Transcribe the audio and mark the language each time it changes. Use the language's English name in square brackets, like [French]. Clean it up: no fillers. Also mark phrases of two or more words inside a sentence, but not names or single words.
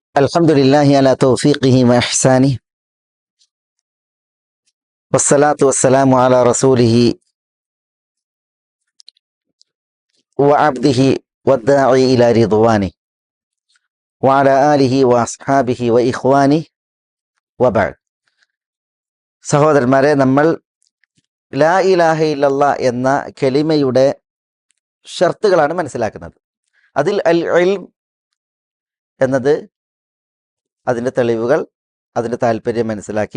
[Arabic] الحمد لله على توفيقه وإحسانه والصلاة والسلام على رسوله وعبده والداعي إلى رضوانه وعلى آله وأصحابه وإخوانه وبعد. [Malayalam] സഹോദരന്മാരെ, നമ്മൾ [Arabic] لا إله إلا الله [Malayalam] എന്ന കലിമയുടെ ഷർത്തുകളാണ് മനസ്സിലാക്കുന്നത്. അതിൽ [Arabic] العلم [Malayalam] എന്നത് അതിൻ്റെ തെളിവുകൾ, അതിൻ്റെ താല്പര്യം മനസ്സിലാക്കി.